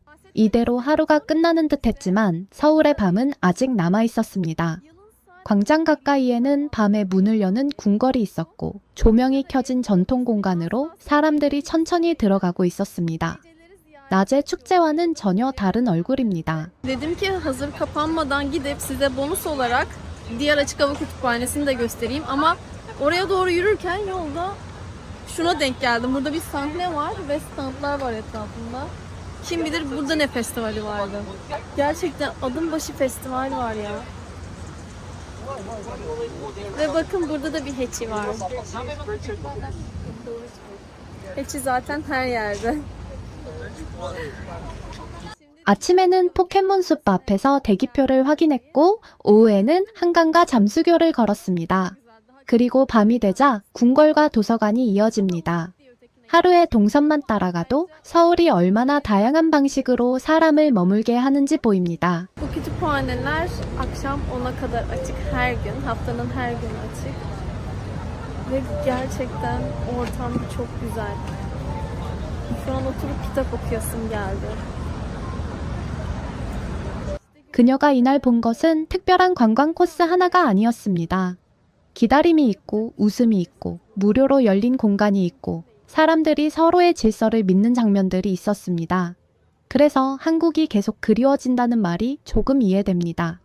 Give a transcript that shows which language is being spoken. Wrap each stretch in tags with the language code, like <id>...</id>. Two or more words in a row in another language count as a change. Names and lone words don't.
<ko>이대로 하루가 끝나는 듯 했지만 서울의 밤은 아직 남아 있었습니다. 광장 가까이에는 밤에 문을 여는 궁궐이 있었고 조명이 켜진 전통 공간으로 사람들이 천천히 들어가고 있었습니다. 낮의 축제와는 전혀 다른 얼굴입니다.</ko> <tr>Dedim ki hazır kapanmadan gidip size bonus olarak diğer açık hava kütüphanesini de göstereyim ama oraya doğru yürürken yolda şuna denk geldim. Burada bir sahne var ve standlar var etrafında. Kim bilir burada ne festivali vardı. Gerçekten adım başı festival var ya. Ve bakın burada da bir heçi var. Heçi zaten her yerde.</tr> <ko>아침에는 포켓몬숲 앞에서 대기표를 확인했고 오후에는 한강과 잠수교를 걸었습니다. 그리고 밤이 되자 궁궐과 도서관이 이어집니다. 하루에 동선만 따라가도 서울이 얼마나 다양한 방식으로 saram을 머물게 ha는지 보입니다.</ko> <tr>Bu kütüphaneler akşam 10'a kadar açık her gün, haftanın her günü açık. Ve gerçekten ortam çok güzel. Şu an oturup kitap okuyasım geldi.</tr> <ko>그녀가 이날 본 것은 특별한 관광 코스 하나가 아니었습니다. 기다림이 있고 웃음이 있고 무료로 열린 공간이 있고 사람들이 서로의 질서를 믿는 장면들이 있었습니다. 그래서 한국이 계속 그리워진다는 말이 조금 이해됩니다.</ko>